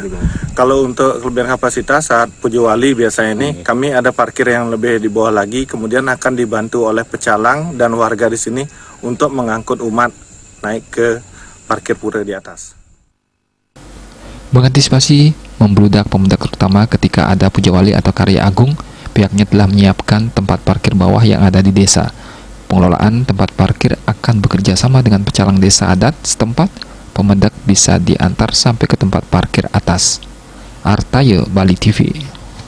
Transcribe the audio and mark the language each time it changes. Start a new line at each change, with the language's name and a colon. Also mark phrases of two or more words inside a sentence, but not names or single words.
Indonesian: Kalau untuk kelebihan kapasitas saat Pujo Wali biasanya ini kami ada parkir yang lebih di bawah lagi, kemudian akan dibantu oleh pecalang dan warga di sini untuk mengangkut umat naik ke parkir pura di atas. Mengantisipasi membludak pemudik terutama ketika ada Puja Wali atau Karya Agung, pihaknya telah menyiapkan tempat parkir bawah yang ada di desa. Pengelolaan tempat parkir akan bekerja sama dengan pecalang desa adat setempat. Pemendak bisa diantar sampai ke tempat parkir atas. Artaye, Bali TV.